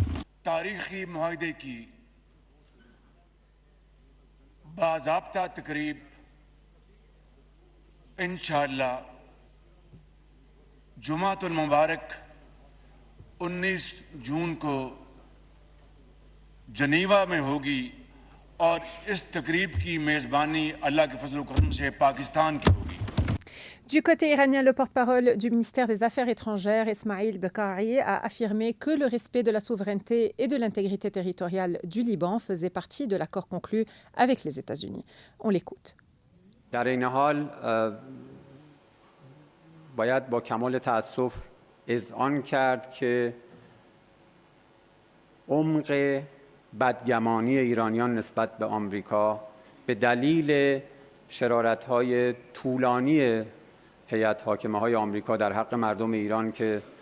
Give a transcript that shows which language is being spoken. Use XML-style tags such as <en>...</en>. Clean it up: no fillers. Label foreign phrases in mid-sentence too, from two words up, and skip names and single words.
<ur>تاریخی معاہدے کی باضابطہ تقریب انشاءاللہ جمعۃ المبارک 19 جون کو جنیوا میں ہوگی اور اس تقریب کی میزبانی اللہ کے فضل کرم سے پاکستان کی ہوگی.</ur> <fr>Du côté iranien, le porte-parole du ministère des Affaires étrangères, Esmail Beqaei, a affirmé que le respect de la souveraineté et de l'intégrité territoriale du Liban faisait partie de l'accord conclu avec les États-Unis. On l'écoute.</fr> <fa>در این حال باید با کمال تأسف اذعان کرد که عمق بدگمانی ایرانیان نسبت به آمریکا به دلیل شرارت‌های طولانی هیئت حاکمه‌های آمریکا در حق مردم ایران که</fa>